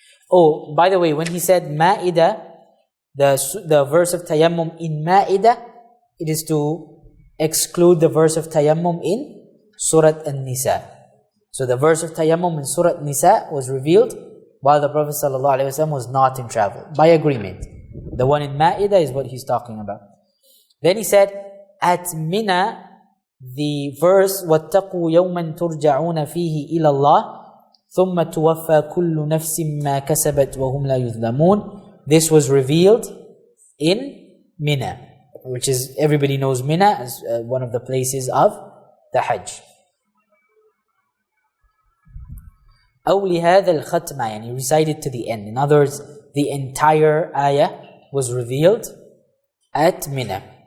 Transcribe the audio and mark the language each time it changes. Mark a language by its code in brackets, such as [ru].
[en] Oh, by the way, when he said Ma'idah, the verse of tayammum in Ma'idah, it is to exclude the verse of tayammum in Surah An-Nisa. So the verse of tayammum in Surah Nisa was revealed while the Prophet ﷺ was not in travel, by agreement. The one in Ma'idah is what he's talking about. Then he said, at Mina, the verse, [ar] وَاتَّقُوا يَوْمًا تُرْجَعُونَ فِيهِ إِلَى اللَّهِ ثُمَّ تُوَفَّى كُلُّ نَفْسٍ مَا كَسَبَتْ وَهُمْ لَا يُظْلَمُونَ. [en] This was revealed in Mina, which is, everybody knows Mina as one of the places of the Hajj. [ar] أو لهذا الختمة, [en] and he recited to the end. In other words, the entire ayah was revealed at Mina.